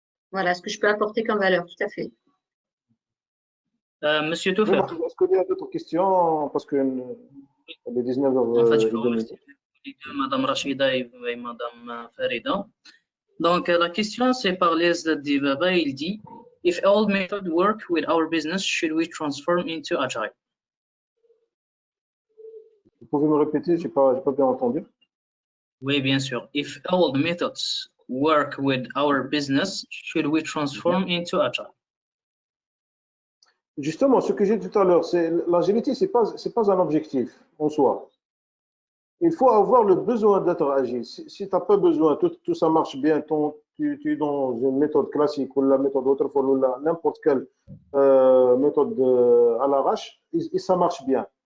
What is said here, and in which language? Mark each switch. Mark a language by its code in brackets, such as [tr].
[fr] Voilà, ce que je peux apporter comme valeur, tout à fait. Monsieur Touffer. Est-ce qu'il y a d'autres questions? Parce que les 19h. En fait, je vous remercie Madame Rachida et Madame Farida. Donc, la question, c'est par Les Dibaba. Il dit, [en] if old method work with our business, should we transform into agile? [fr] Vous pouvez me répéter? J'ai pas bien entendu. Oui, bien sûr. [en] If old methods work with our business, should we transform into agile? [fr] Justement, ce que j'ai dit tout à l'heure, c'est l'agilité, c'est pas un objectif en soi. Il faut avoir le besoin d'être agile. Si tu n'as pas besoin, tout ça marche bien, tu es dans une méthode classique ou la méthode waterfall ou n'importe quelle méthode à l'arrache, et ça marche bien.